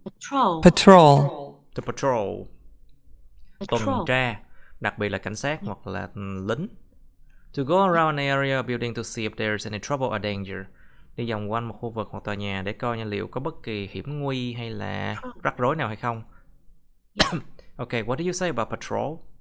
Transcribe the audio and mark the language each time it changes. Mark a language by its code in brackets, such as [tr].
[en] To patrol. [vi] Tuần tra, đặc biệt là cảnh sát hoặc là lính. [en] To go around an area building to see if there's any trouble or danger. [vi] Đi vòng quanh một khu vực hoặc tòa nhà để coi liệu có bất kỳ hiểm nguy hay là rắc rối nào hay không. [en] Okay, what do you say about patrol?